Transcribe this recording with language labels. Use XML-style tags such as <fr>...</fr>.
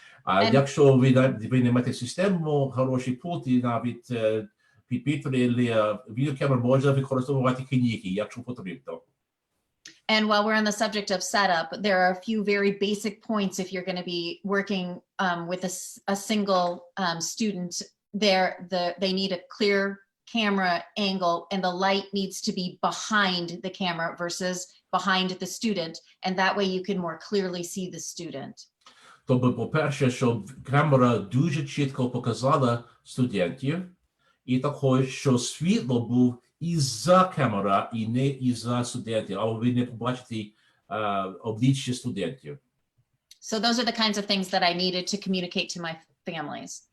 <uk>А якщо ви не маєте систему, хороший пульт, і навіть підпитри для відеокамер можна використовувати книги, якщо потрібно.</uk> <en>And while we're on the subject of setup, there are a few very basic points if you're going to be working with a single student. They need a clear camera angle, and the light needs to be behind the camera versus behind the student, and that way you can more clearly see the student.</en> <uk>Тобто, по-перше, щоб камера дуже чітко показала студентів, і також, що світло був із-за камера, і не із-за студентів, а ви не побачите обличчя студентів.</uk> <en>So those are the kinds of things that I needed to communicate to my families.</en>